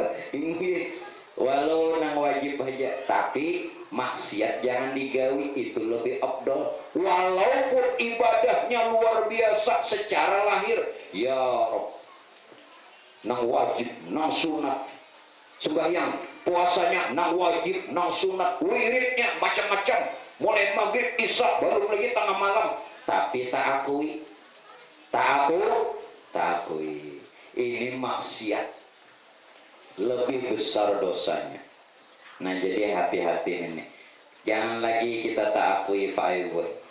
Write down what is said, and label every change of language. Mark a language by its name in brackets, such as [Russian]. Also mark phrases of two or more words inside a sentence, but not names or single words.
[Banjar] Walau nang wajib aja, tapi maksiat jangan digawi, itu lebih afdal. [Indonesian] Walaupun ibadahnya luar biasa secara lahir, [Arabic] يا رب, [Indonesian] nang wajib, nang sunat, sembahyang, puasanya nang wajib, nang sunat, wiridnya macam-macam, mulai maghrib, isya, baru lagi tengah malam, tapi tak akui, ini maksiat, lebih besar dosanya. Nah jadi hati-hati ini, jangan lagi kita tak akui Pak Ibu.